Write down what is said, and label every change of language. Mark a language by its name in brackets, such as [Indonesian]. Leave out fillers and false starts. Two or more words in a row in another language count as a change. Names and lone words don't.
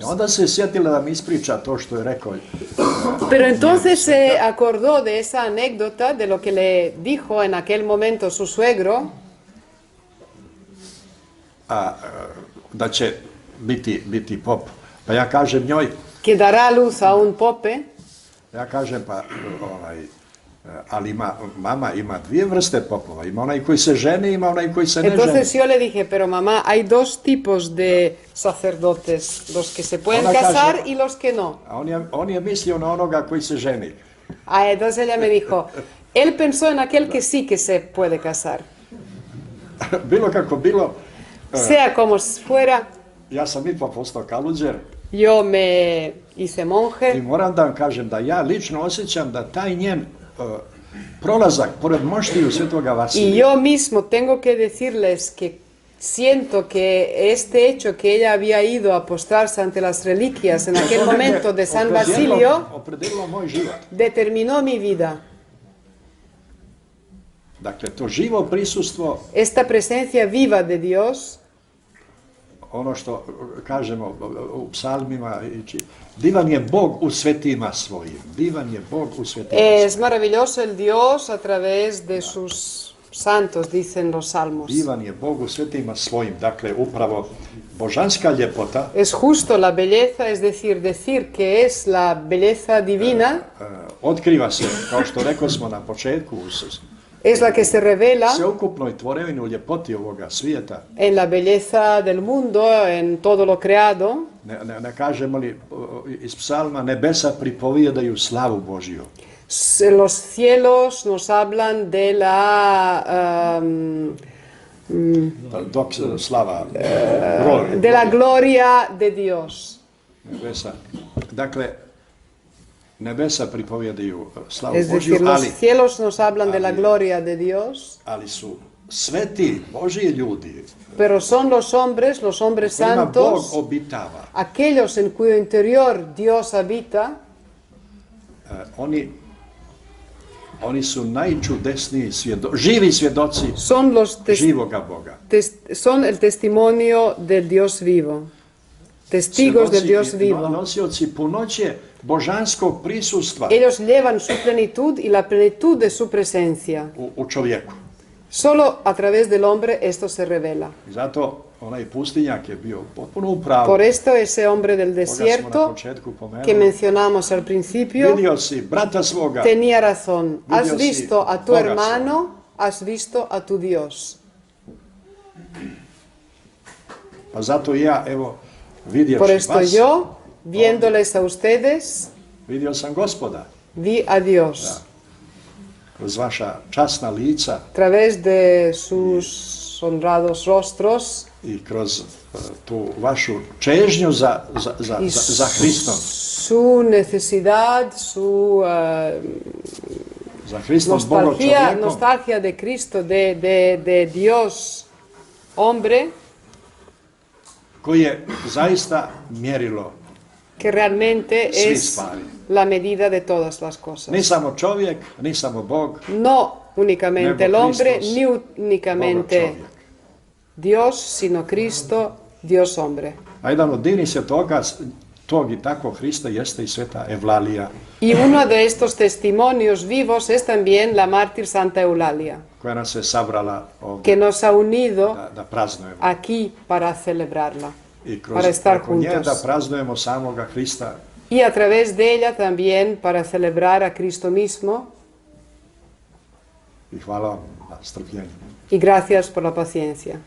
[Serbian] Onda se sjetila da mi ispriča to što je rekao. [Spanish] Pero entonces se acordó de esa anécdota, de lo que le dijo en aquel momento su suegro, [Serbian] Da će biti pop. Pa ja kažem njoj, [Spanish] que dará luz a un pope. [Serbian] ja kažem pa, ali mama ima 2 vrste popova. Ima onaj koji se ženi, ima onaj koji se ne ženi. [Spanish] Entonces yo le dije, pero mamá, hay 2 tipos de sacerdotes, los que se pueden [Serbian] Ona [Spanish] casar [Serbian] kaže- [Spanish] y los que no. [Serbian] A on je mislio na onoga koji se ženi. [Spanish] Entonces ella me dijo, él pensó en aquel que sí que se puede casar. [Serbian] Bilo kako bilo, [Spanish] Sea como fuera, [Serbian] ja sam ipak postao kaluđer [Spanish] yo me hice [Serbian] i [Spanish] monje [Serbian] moram da vam kažem da ja lično osjećam da taj njen prolazak pored moštiju Svetoga [Spanish] y [Serbian] Vasilija, [Spanish] yo mismo tengo que decirles que siento que este hecho que ella había ido a postrarse ante las reliquias en aquel momento de San Basilio [Serbian] opredelilo moj život. [Spanish] determinó mi vida. [Serbian] Dakle, to živo prisustvo, [Spanish] Esta presencia viva de Dios, [Serbian] ono što kažemo u psalmima, divan je Bog u svetima svojim. Divan je Bog u svetima svojim. [Spanish] es maravilloso el Dios a través de sus santos, dicen los salmos. [Serbian] Divan je Bog u svetima svojim. Dakle, upravo božanska ljepota [Spanish] Es justo la belleza, es decir que es la belleza divina, [Serbian] otkriva se, kao što rekao smo na početku, [Spanish] es la que se revela [Serbian] sveukupnoj tvorevini u ljepoti ovoga svijeta. [Spanish] en la belleza del mundo, en todo lo creado. [Serbian] Ne kažemo li iz psalma, nebesa pripovijedaju slavu Božiju. [Spanish] Los cielos nos hablan de la [Serbian] Dok slava, [Spanish] de la gloria de Dios. [Serbian] nebesa. Dakle, nebesa pripovijedaju slavu [Spanish] Es [Serbian] Božiju, [Spanish] decir, los cielos nos hablan de la gloria de Dios, [Serbian] ali su sveti Božji ljudi [Spanish] pero son los hombres [Serbian] kojima Bog [Spanish] santos, [Serbian] obitava. [Spanish] aquellos en cuyo interior Dios habita. [Serbian] Oni su najčudesniji živi svjedoci [Spanish] Son [Serbian] živoga Boga. [Spanish] son el testimonio del Dios vivo, testigos del Dios vivo. [Serbian] Nosioci punoće božanskog prisustva [Spanish] Ellos llevan su plenitud y la plenitud de su presencia [Serbian] u čovjeku. [Spanish] Solo a través del hombre esto se revela. [Serbian] I zato onaj pustinjak je bio potpuno u pravu. [Spanish] Por esto ese hombre del [Serbian] Koga smo na [Spanish] desierto [Serbian] početku [Spanish] que [Serbian] pomenuli. [Spanish] mencionamos al principio [Serbian] Vidio si brata svoga, [Spanish] tenía razón. Has [Serbian] Vidio si [Spanish] visto a tu [Serbian] Boga [Spanish] hermano, has visto a tu Dios. [Serbian] pa zato i ja, evo, vidjevši [Spanish] Por esto [Serbian] vas, [Spanish] yo, viéndoles a ustedes, [Serbian] vidio sam Gospoda [Spanish] vi a Dios. [Serbian] kroz vaša časna lica [Spanish] A través de sus honrados rostros [Serbian] i kroz tu vašu čežnju [Spanish] y [Serbian] za Hristom. [Spanish] su necesidad, su [Serbian] Za Hristom Bogom čovjekom. [Spanish] nostalgia de Cristo, de Dios hombre, [Serbian] koji je zaista mjerilo. [Spanish] que realmente [Serbian] Svi [Spanish] es [Serbian] stvari. [Spanish] la medida de todas las cosas. [Serbian] Ni samo čovjek, ni samo Bog, [Spanish] No únicamente el [Serbian] nego [Spanish] hombre, [Serbian] Hristos, ni Bogom [Spanish] únicamente [Serbian] čovjek. [Spanish] Dios, sino Cristo, Dios hombre. [Serbian] A jedan od divnih svjetoka tog i takvog Hrista jeste i sveta Evlalija, [Spanish] Y uno de estos testimonios vivos es también la mártir Santa Eulalia, [Serbian] koja nas je sabrala ovdje [Spanish] que nos ha unido [Serbian] da praznujemo. [Spanish] aquí para celebrarla, [Serbian] I kroz [Spanish] para estar [Serbian] preko nje da [Spanish] juntos. [Serbian] praznujemo samoga Hrista. [Spanish] Y a través de ella también para celebrar a Cristo mismo. [Serbian] I hvala vam na strpljenju. [Spanish] Y gracias por la paciencia.